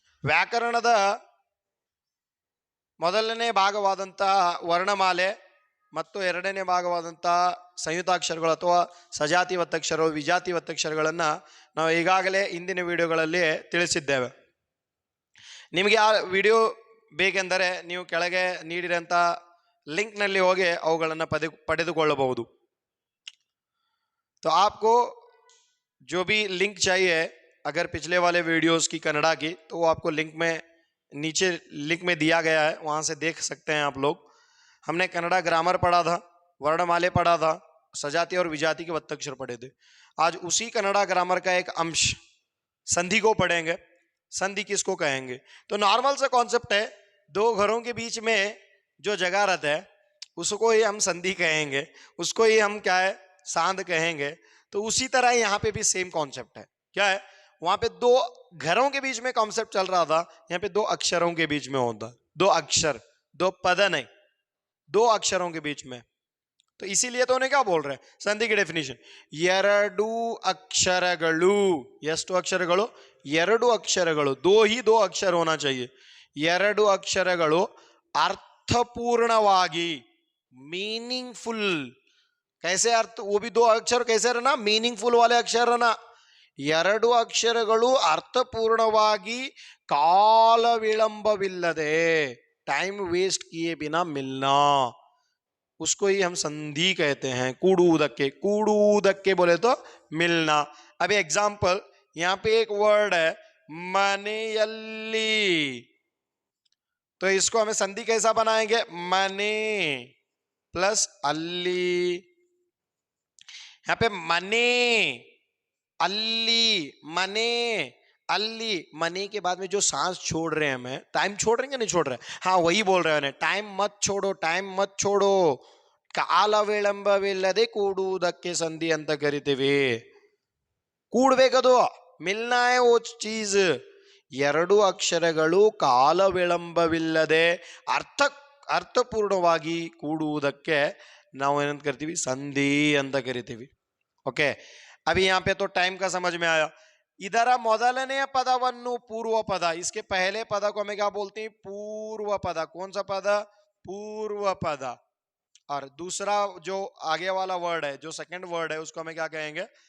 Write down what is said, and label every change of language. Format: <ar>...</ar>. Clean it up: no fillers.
<kn>ವ್ಯಾಕರಣದ ಮೊದಲನೇ ಭಾಗವಾದಂತಹ ವರ್ಣಮಾಲೆ ಮತ್ತು ಎರಡನೇ ಭಾಗವಾದಂತಹ ಸಂಯುಕ್ತಾಕ್ಷರಗಳು ಅಥವಾ ಸಜಾತಿ ಒತ್ತಕ್ಷರಗಳು, ವಿಜಾತಿ ಒತ್ತಕ್ಷರಗಳನ್ನು ನಾವು ಈಗಾಗಲೇ ಹಿಂದಿನ ವಿಡಿಯೋಗಳಲ್ಲಿ ತಿಳಿಸಿದ್ದೇವೆ. ನಿಮಗೆ ಆ ವಿಡಿಯೋ ಬೇಕೆಂದರೆ ನೀವು ಕೆಳಗೆ ನೀಡಿರಂಥ ಲಿಂಕ್ನಲ್ಲಿ ಹೋಗಿ ಅವುಗಳನ್ನು ಪಡೆದುಕೊಳ್ಳಬಹುದು.</kn> <hi>तो आपको जो भी लिंक चाहिए, अगर पिछले वाले वीडियोस की कन्नड़ा की, तो वो आपको लिंक में नीचे लिंक में दिया गया है, वहाँ से देख सकते हैं आप लोग. हमने कन्नड़ा ग्रामर पढ़ा था, वर्णमाले पढ़ा था, सजाति और विजाति के वत्तक्षर पढ़े थे. आज उसी कन्नड़ा ग्रामर का एक अंश संधि को पढ़ेंगे. संधि किसको कहेंगे? तो नॉर्मल सा कॉन्सेप्ट है, दो घरों के बीच में जो जगह रहता है उसको ही हम संधि कहेंगे, उसको ही हम क्या है सांध कहेंगे. तो उसी तरह यहाँ पे भी सेम कॉन्सेप्ट है. क्या है? वहां पे दो घरों के बीच में कॉन्सेप्ट चल रहा था, यहाँ पे दो अक्षरों के बीच में होता. दो अक्षर, दो पद नहीं, दो अक्षरों के बीच में. तो इसीलिए तो उन्हें क्या बोल रहे हैं, संधि की डेफिनेशन.</hi> <kn>ಎರಡು ಅಕ್ಷರಗಳು, ಎಷ್ಟು ಅಕ್ಷರಗಳು? ಎರಡು ಅಕ್ಷರಗಳು.</kn> <hi>दो अक्षर होना चाहिए.</hi> <kn>ಎರಡು ಅಕ್ಷರಗಳು अर्थपूर्णವಾಗಿ, मीनिंगफुल.</kn> <hi>कैसे अर्थ? वो भी दो अक्षर कैसे रहना? मीनिंगफुल वाले अक्षर रहना.</hi> <kn>ಎರಡು ಅಕ್ಷರಗಳು ಅರ್ಥಪೂರ್ಣವಾಗಿ ಕಾಲ ವಿಳಂಬವಿಲ್ಲದೆ,</kn> <hi>टाइम वेस्ट किए बिना मिलना, उसको ही हम संधि कहते हैं. कूड़ूदक्के बोले तो मिलना. अभी एग्जाम्पल, यहां पे एक वर्ड है मनेयल्ली, तो इसको हमें संधि कैसा बनाएंगे? मने प्लस अल्ली. यहां पे मने अल्ली, मने अल्ली. मने के बाद में जो सांस छोड़ रहे हैं, हमें टाइम छोड़ रहे हैं, नहीं छोड़ रहे? हाँ, वही बोल रहे हैं, टाइम मत छोड़ो, टाइम मत छोड़ो,</hi> <kn>ಕಾಲ ವಿಳಂಬವಿಲ್ಲದೆ ಕೂಡುವುದಕ್ಕೆ ಸಂಧಿ ಅಂತ ಕರಿತೀವಿ. ಕೂಡ್ಬೇಕದು,</kn> <hi>ಮಿಲ್ನಾ ಹೈ वो चीज.</hi> <kn>ಎರಡು ಅಕ್ಷರಗಳು ಕಾಲ ವಿಳಂಬವಿಲ್ಲದೆ ಅರ್ಥಪೂರ್ಣವಾಗಿ ಕೂಡುವುದಕ್ಕೆ ನಾವು ಏನಂತ ಕರಿತೀವಿ? ಸಂಧಿ ಅಂತ ಕರಿತೀವಿ.</kn> <hi>ओके, अभी यहाँ पे तो टाइम का समझ में आया. इधर</hi> <kn>ಮೊದಲನೆಯ ಪದವನ್ನು</kn> <hi>पूर्व पद, इसके पहले पद को हमें क्या बोलते हैं? पूर्व पद. कौन सा पद? पूर्व पद. और दूसरा जो आगे वाला वर्ड है, जो सेकंड वर्ड है, उसको हमें क्या कहेंगे?</hi>